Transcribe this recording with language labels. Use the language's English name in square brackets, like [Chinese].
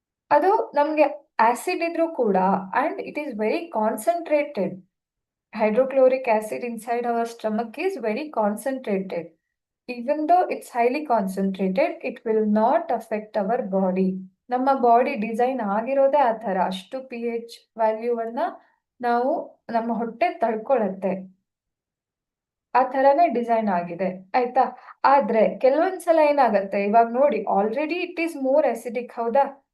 [Kannada] ಅದು ನಮ್ಗೆ ಆಸಿಡ್ ಇದ್ರೂ ಕೂಡ, [English] and it is very concentrated. Hydrochloric acid inside our stomach is very concentrated. Even though it's highly concentrated, it will not affect our body. [Kannada] ನಮ್ಮ body design ಆಗಿರೋದೇ ಆ ಥರ, ಅಷ್ಟು pH ವ್ಯಾಲ್ಯೂವನ್ನ ನಾವು ನಮ್ಮ ಹೊಟ್ಟೆ ತಡ್ಕೊಳತ್ತೆ. ಆ ಥರನೇ ಡಿಸೈನ್ ಆಗಿದೆ, ಆಯ್ತಾ? ಆದ್ರೆ ಕೆಲವೊಂದ್ಸಲ ಏನಾಗತ್ತೆ, ಇವಾಗ ನೋಡಿ, [English] already it is more acidic, [Kannada] ಹೌದಾ?